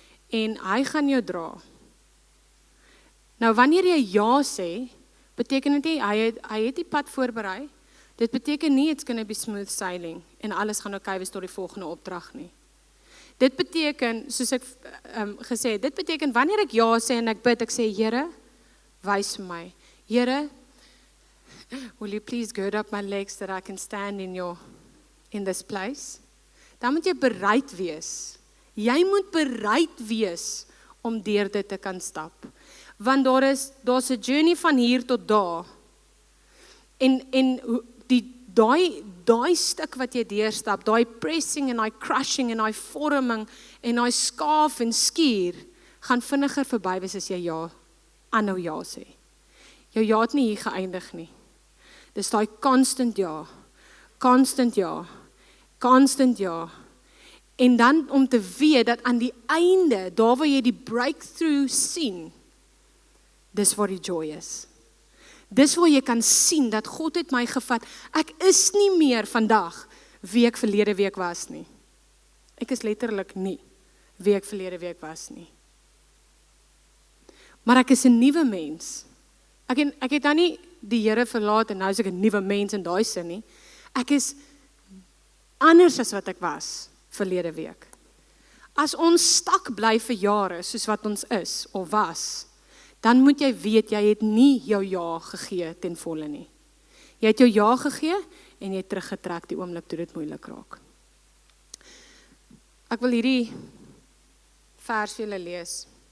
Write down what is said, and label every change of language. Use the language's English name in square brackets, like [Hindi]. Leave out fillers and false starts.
[Afrikaans] en hy gaan jou dra. Nou wanneer jy ja sê, beteken dit nie hy het die pad voorberei. Dit beteken nie [English] it's going to be smooth sailing [Afrikaans] en alles gaan oké wees tot die volgende opdrag nie. Dit beteken, soos ek gesê het, dit beteken wanneer ek ja sê en ek bid, ek sê Here, wys vir my. [English] Here, will you please gird up my legs that I can stand in this place? [Afrikaans] Dan moet jy bereid wees. Jy moet bereid wees om deur dit te kan stap. Want daar's 'n journey van hier tot daar. En daai stuk wat jy deurstap, daai pressing en daai crushing en daai vorming en daai skaaf en skuur, gaan vinniger verby wees as jy aanhou ja sê. Jou ja het nie hier geëindig nie. Dis daai constant ja. Constant ja. Constant ja. En dan om te weet dat aan die einde, daar waar jy die breakthrough sien, dis waar die joy is. Dis waar jy kan sien dat God het my gevat. Ek is nie meer vandag wie ek verlede week was nie. Ek is letterlik nie wie ek verlede week was nie. Maar ek is 'n nuwe mens. Ek het nou nie die Here verlaat en nou is ek 'n nuwe mens in daai sin nie. Ek is anders as wat ek was verlede week. As ons stak bly vir jare soos wat ons is of was, dan moet jy weet, jy het nie jou ja gegee ten volle nie. Jy het jou ja gegee en jy het teruggetrek die oomblik toe dit moeilik raak. Ek wil hierdie vers vir julle lees.